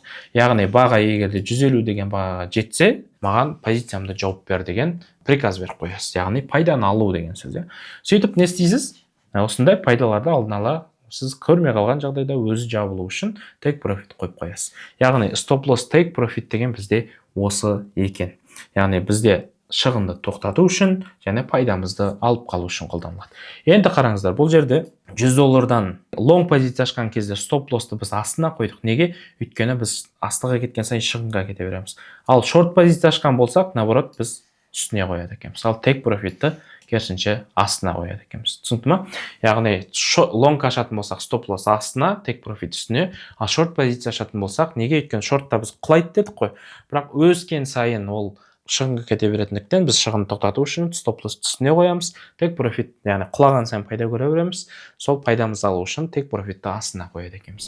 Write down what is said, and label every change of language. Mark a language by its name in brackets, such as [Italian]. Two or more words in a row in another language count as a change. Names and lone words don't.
[Kazakh] Яғни баға егерде 150 деген бағаға жетсе, маған позициямды жауып бер деген приказ беріп қоясыз. Яғни пайданы алу деген сөз. Сөйтіп не істейсіз? Осындай пайдаларды алдын ала сіз көрмей қалған жағдайда өзі жабылу үшін [English] take profit [Kazakh] қойып қоясыз. Яғни [English] stop loss take profit [Kazakh] деген бізде осы екен. Яғни бізде шығынды тоқтату үшін және пайдамызды алып қалу үшін қолданылады. Енді қараңыздар, бұл жерде $100-дан long позиция ашқан кезде [English] stop lossты [Kazakh] біз астына қойдық. Неге? Өйткені біз астыға кеткен сайын шығынға кете береміз. Ал short позиция ашқан болсақ, наоборот, біз үстіне қояды екенбіз. Ал [English] take profitті [Kazakh] керісінше астына қояды екенбіз. Түсінікті ме? Яғни long ашатын болсақ [English] stop loss [Kazakh] астына, [English] take profit [Kazakh] үстіне, ал short позиция ашатын болсақ, неге? Өйткені shortта біз құлайды дедік қой. Бірақ өскен сайын ол шығынға кете беретіндіктен біз шығынды тоқтату үшін [English] stop loss [Kazakh] түсіне қоямыз. [English] take profit, [Kazakh] яғни құлаған сайын пайда көре береміз. Сол пайдамызды алу үшін [English] take profitті [Kazakh] астына қояды екенбіз.